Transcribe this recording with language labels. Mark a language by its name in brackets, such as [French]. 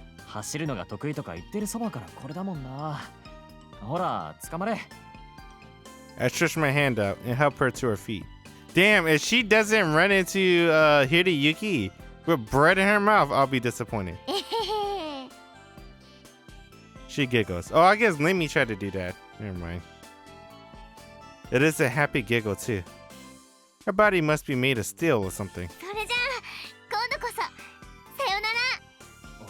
[Japanese] 走るのが得意とか言ってるそばからこれだもんな。ほら、捕まれ。 [English] I stretch my hand out and help her to her feet. Damn, if she doesn't run into Hideyuki with bread in her mouth, I'll be disappointed. [Japanese] えへへ。 [English] She giggles. Oh, I guess Lemmy tried to do that. Never mind. It is a happy giggle, too. Her body must be made of steel or something. [Japanese] それじゃあ今度こそさよなら。